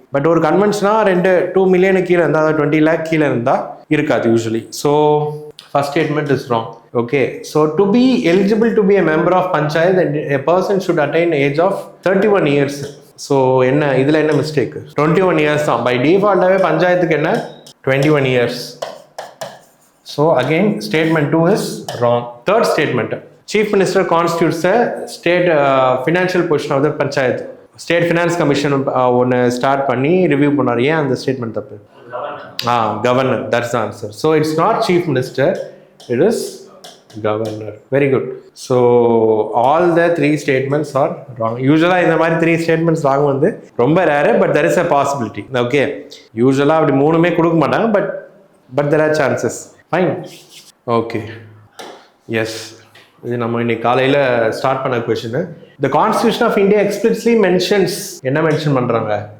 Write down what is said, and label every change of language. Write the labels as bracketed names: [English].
[Tamil] But ஒரு கன்வென்ஷனாக 2 million கீழே இருந்தால், அதாவது 20 lakh கீழே இருந்தால் இருக்காது usually. [English] So first statement is wrong. Okay, so to be eligible to be a member of panchayat, a person should attain age of 31 years. [Tamil] So என்ன இதில் என்ன மிஸ்டேக்? 21 years தான். பை டிஃபால்ட்டாகவே பஞ்சாயத்துக்கு என்ன 21 years. [English] So again statement 2 is wrong. Third statement, chief minister constitutes a state financial position of the panchayat. [Tamil] State finance commission ஒன்று start பண்ணி review பண்ணார். ஏன் அந்த ஸ்டேட்மெண்ட் தப்பு? Governor. That's the answer. [English] So it's not chief minister, it is governor. Very good. So all the 3 statements are wrong. யூஸ்வலாக [Tamil] இந்த மாதிரி [English] 3 statements wrong வந்து ரொம்ப rare, but there is a possibility. Okay, யூஸ்வலாக [Tamil] அப்படி 3மே கொடுக்க மாட்டாங்க, [English] But there are chances. Fine. [Tamil] Okay, S, இது நம்ம இன்னைக்கு காலையில் ஸ்டார்ட் பண்ண question. [English] The Constitution of India explicitly mentions, [Tamil] என்ன மென்ஷன் பண்றாங்க?